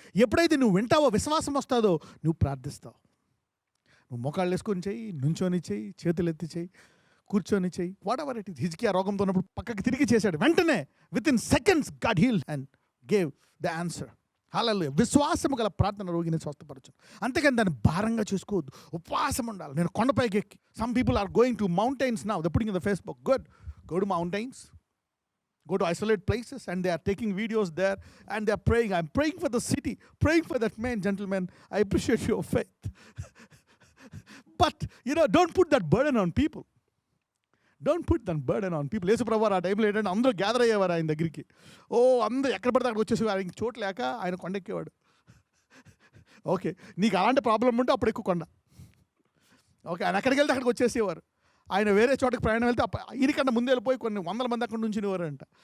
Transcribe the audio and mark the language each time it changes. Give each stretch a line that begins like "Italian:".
Telugu: ఎప్పుడైతే నువ్వు వింటావో విశ్వాసం వస్తుందో నువ్వు ప్రార్థిస్తావు. నువ్వు మొఖాళ్ళు వేసుకొని చెయ్యి, నుంచొని చెయ్యి, చేతులు ఎత్తి చెయ్యి, కూర్చొని చెయ్యి,
English: Whatever it is.
Telugu: హిజ్కియా రోగంతో ఉన్నప్పుడు పక్కకి తిరిగి చేశాడు. వెంటనే
English: Within seconds God heal and gave the answer. Hallelujah.
Telugu: విశ్వాసం గల ప్రార్థన రోగిని స్వస్థపరచు. అంతేకాని దాన్ని భారంగా చేసుకోవద్దు. ఉపవాసం ఉండాలి. నేను కొండపైకి ఎక్కి,
English: Some people are going to mountains now. They putting in the Facebook. Good. Go to mountains, go to isolate places, and they are taking videos there and they are praying. I'm praying for the city, praying for that man. Gentlemen, I appreciate your faith. But, don't put that burden on people. Don't put that burden on people.
Telugu: యేసు ప్రభువారు ఆ టైంలో ఏంటంటే అందరూ gather అయ్యేవారు ఆయన దగ్గరికి. అందరూ ఎక్కడ పడితే అక్కడికి వచ్చేసి ఆయనకి చోటు లేక ఆయన కొండెక్కేవాడు. ఓకే, నీకు అలాంటి ప్రాబ్లం ఉంటే అప్పుడు ఎక్కువ కొండ. ఓకే, ఆయన ఎక్కడికి వెళ్తే అక్కడికి వచ్చేసేవారు. ఆయన వేరే చోటకి ప్రయాణం వెళ్తే ఈయనకన్నా ముందు వెళ్ళిపోయి కొన్ని వందల మంది అక్కడ నుంచి నివారంట.